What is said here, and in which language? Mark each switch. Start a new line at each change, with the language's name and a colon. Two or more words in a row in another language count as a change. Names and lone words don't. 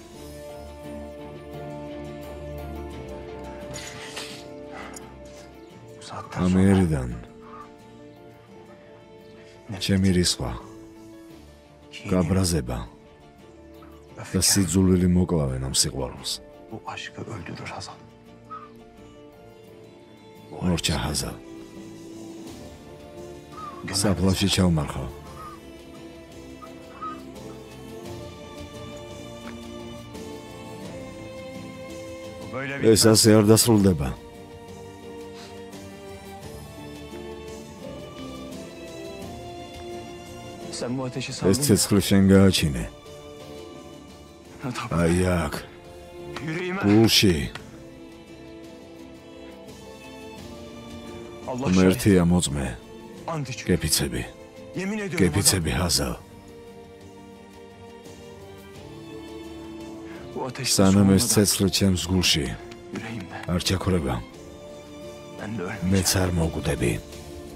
Georgian: ამერიდან ჩემი რისხვა, გაბრაზება და სიძულვილი მოკლავენ ამ სიყვარულს.
Turkish: Bu aşkı öldürür Hazal.
Georgian: მორჩა ჰაზალ. საფლავში ჩავმარხავ. ეს ასე არ დასრულდება.
Turkish: Sen bu ateşi
Georgian: ეს
Turkish: saldın.
Georgian: ცეცხლი შენ გააჩინე. აი აქ,
Turkish: Yüreğime.
Georgian: გულში.
Turkish: Allah şahit.
Georgian: მერთია მოწმე,
Turkish: Ant içiyorum.
Georgian: გეფიცები.
Turkish: Yemin ediyorum.
Georgian: გეფიცები ჰაზალ.
Turkish: Bu ateşi
Georgian: სანამ ეს
Turkish: sonuna
Georgian: ცეცხლი ჩემს გულში
Turkish: yüreğimde.
Georgian: არ ჩაქრება,
Turkish: Ben de ölmeyeceğim.
Georgian: მეც არ მოგვდები.